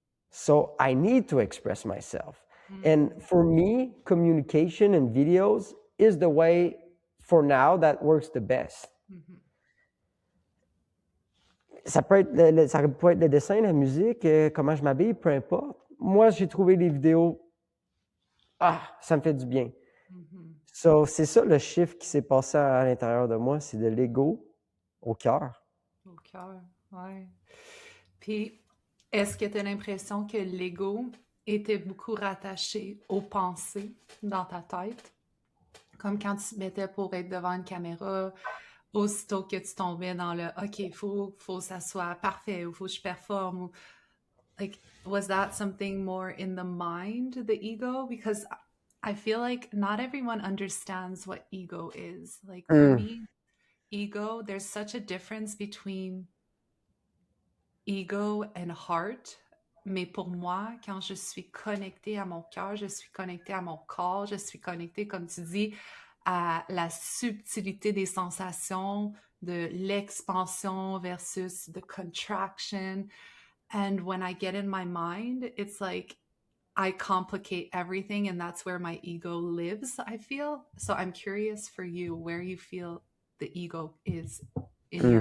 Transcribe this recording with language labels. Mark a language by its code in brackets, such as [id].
[en] So I need to express myself. And for me, communication and videos is the way, for now, that works the best. [fr] ça peut être ça peut être le dessin, la musique, comment je m'habille, peu importe. Moi, j'ai trouvé les vidéos, ça me fait du bien. Mhm. So, c'est ça le chiffre qui s'est passé à l'intérieur de moi, c'est de l'ego au cœur. Au cœur, ouais. Puis, est-ce que tu as l'impression que l'ego était beaucoup rattaché aux pensées dans ta tête? Comme quand tu te mettais pour être devant une caméra, aussitôt que tu tombais dans le OK, faut que ça soit parfait ou faut que je performe ou [en] like was that something more in the mind, the ego? Because I feel like not everyone understands what ego is. Like for me, ego, there's such a difference between ego and heart. [fr] Mais pour moi, quand je suis connectée à mon cœur, je suis connectée à mon corps, je suis connectée, comme tu dis, à la subtilité des sensations, de l'expansion versus [en] the contraction. And when I get in my mind, it's like I complicate everything, and that's where my ego lives, I feel. So I'm curious for you where you feel the ego is in your